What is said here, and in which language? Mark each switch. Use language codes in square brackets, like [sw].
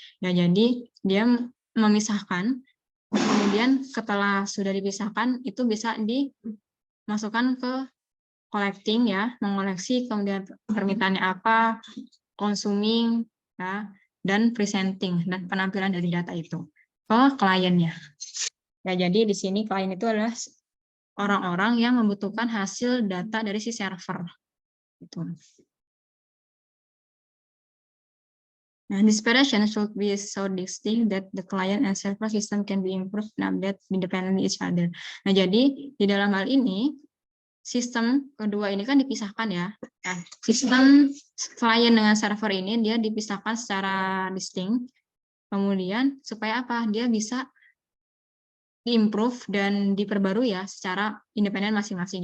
[id] Ya, jadi dia memisahkan, kemudian setelah sudah dipisahkan itu bisa dimasukkan ke collecting, ya, mengoleksi, kemudian permintaannya apa, consuming, ya, dan presenting, dan penampilan dari data itu ke kliennya. Ya, jadi di sini klien itu adalah orang-orang yang membutuhkan hasil data dari si server. Gitu. [en] Nah, this operation should be so distinct that the client and server system can be improved and update independently each other. [id] Nah, jadi di dalam hal ini sistem kedua ini kan dipisahkan ya. Nah, sistem klien dengan server ini dia dipisahkan secara distinct. Kemudian supaya apa? Dia bisa diimprove dan diperbarui ya secara independen masing-masing.